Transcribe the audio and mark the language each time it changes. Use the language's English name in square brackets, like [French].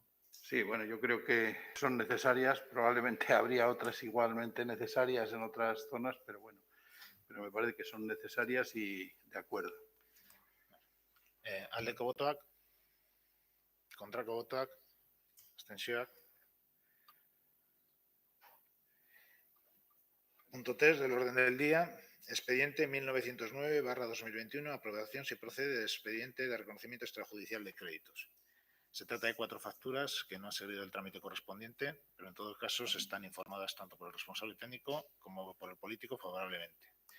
[Spanish] Sí, bueno, yo creo que son necesarias. Probablemente habría otras igualmente necesarias en otras zonas, pero bueno, me parece que son necesarias y de acuerdo. [Basque] Aldeko botoak, kontrako botoak, abstentzioak. [Spanish] Punto 3 del orden del día, expediente 1909/2021, aprobación si procede del expediente de reconocimiento extrajudicial de créditos. Se trata de 4 facturas que no han seguido el trámite correspondiente, pero en todos casos están informadas tanto por el responsable técnico como por el político favorablemente.